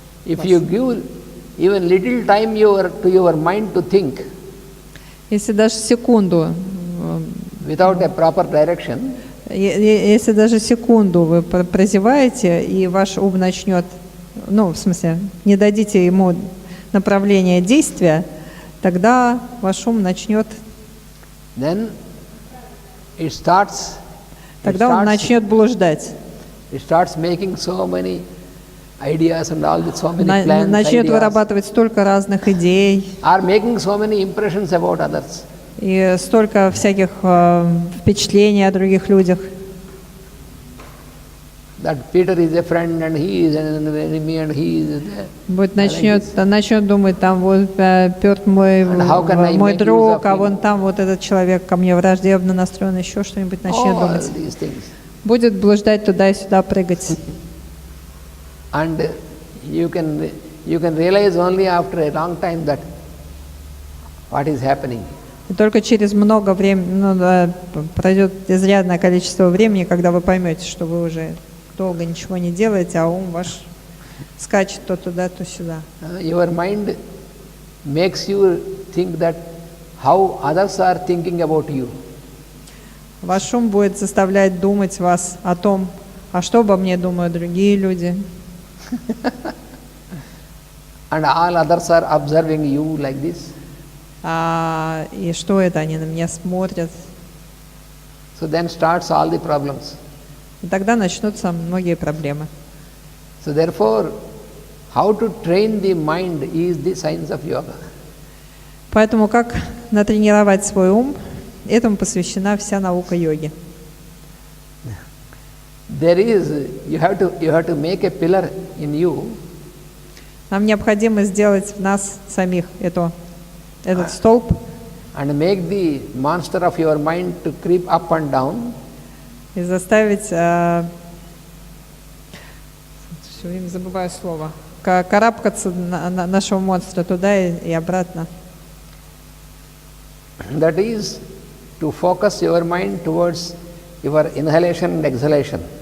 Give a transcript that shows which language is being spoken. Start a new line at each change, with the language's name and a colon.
English: If you give even little time to your mind to think
Russian: Если даже секунду,
English: without a proper direction,
Russian: если даже секунду вы прозеваете, и ваш ум начнет, в смысле, не дадите ему направления действия, тогда ваш ум начнет,
English: then it starts
Russian: тогда он начнет блуждать.
English: it starts making so many ideas and so many plans,
Russian: Начнет
English: ideas,
Russian: вырабатывать столько разных идей
English: are making so many impressions about others.
Russian: и столько всяких впечатлений о других людях.
English: That Peter is a friend and he is an enemy and he is
Russian: Начнет думать, там вот Петр мой друг, а вон там вот этот человек ко мне враждебно настроен, еще что-нибудь начнет
English: all
Russian: думать.
English: these things.
Russian: Будет блуждать туда и сюда, прыгать.
English: And you can realize only after a long time that what is happening.
Russian: И только через много времени, пройдет изрядное количество времени, когда вы поймете, что вы уже долго ничего не делаете, а ум ваш скачет то туда, то сюда.
English: Your mind makes you think that how others are thinking about you.
Russian: Ваш ум будет заставлять думать вас о том, а что обо мне думают другие люди.
English: And all others are observing you like this.
Russian: И что это, они на меня смотрят.
English: So then starts all the problems.
Russian: И тогда начнутся многие проблемы.
English: So therefore, how to train the mind is the science of yoga.
Russian: Поэтому как натренировать свой ум, этому посвящена вся наука йоги.
English: There is, you have to make a pillar in you.
Russian: Нам необходимо сделать в нас самих этот столб.
English: And make the monster of your mind to creep up and down.
Russian: И заставить, все время забываю слово, карабкаться нашего монстра туда и обратно.
English: That is to focus your mind towards your inhalation and exhalation.